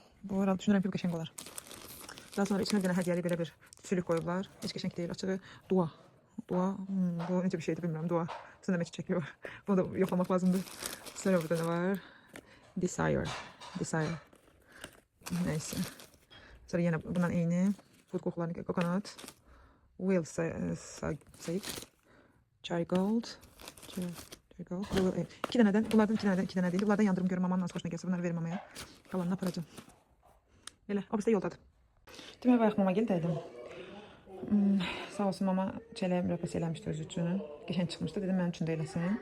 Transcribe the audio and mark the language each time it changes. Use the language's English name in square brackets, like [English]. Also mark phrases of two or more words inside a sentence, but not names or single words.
[Azerbaijani] Bu arada düşünürəm ki, bu qəşəng olar. Daha sonra içine bir dənə hədiyyəli belə bir sülük qoyublar. Heç qəşəng deyil, açığı dua. Dua, bu necə bir şeydir bilmirəm, dua. Üstündə məkik çəkili var. Bunu da yoxlamaq lazımdır. Sonra burada nə var? Desire. Neyse. Sonra yenə bundan eyni. Food qoxularını coconut. Will Sage. Cherry Gold. İki dənədən, bunlardan iki dənə deyil. Bunlardan yandırım görüm, amanın az xoşuna gəlsə bunları verim amaya. Qalanını aparacağım. Elə, o birisi də yoldadır. Demək, bayaq Mamagildəydim. Sağ olsun, mama çələyə mürəbbəsi eləmişdi özü üçün. Qəşəng çıxmışdı, dedim mənim üçün də eləsin.